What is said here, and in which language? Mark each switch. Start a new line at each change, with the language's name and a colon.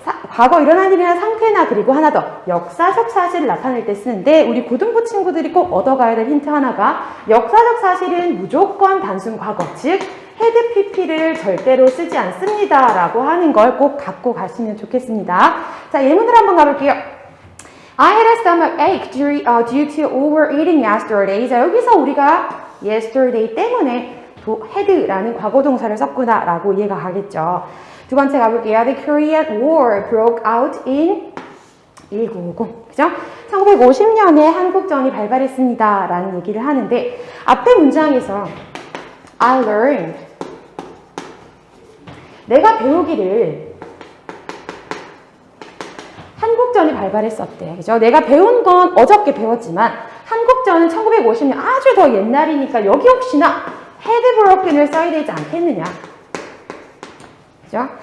Korean: 과거 일어난 일이나 상태나 그리고 하나 더 역사적 사실을 나타낼 때 쓰는데 우리 고등부 친구들이 꼭 얻어가야 될 힌트 하나가 역사적 사실은 무조건 단순 과거, 즉 헤드 PP를 절대로 쓰지 않습니다 라고 하는 걸 꼭 갖고 가시면 좋겠습니다. 자, 예문을 한번 가볼게요.
English: I had a stomach ache due to overeating yesterday.
Korean: 자, 여기서 우리가 yesterday 때문에 had라는 과거 동사를 썼구나 라고 이해가 가겠죠. 두 번째 가볼게요.
English: The Korean War broke out in 1950.
Korean: 그죠? 1950년에 한국전이 발발했습니다 라는 얘기를 하는데 앞에 문장에서
English: I learned,
Korean: 내가 배우기를 한국전이 발발했었대. 그죠? 내가 배운 건 어저께 배웠지만 한국전은 1950년 아주 더 옛날이니까 여기 혹시나 헤드 브로큰을 써야 되지 않겠느냐. 그죠?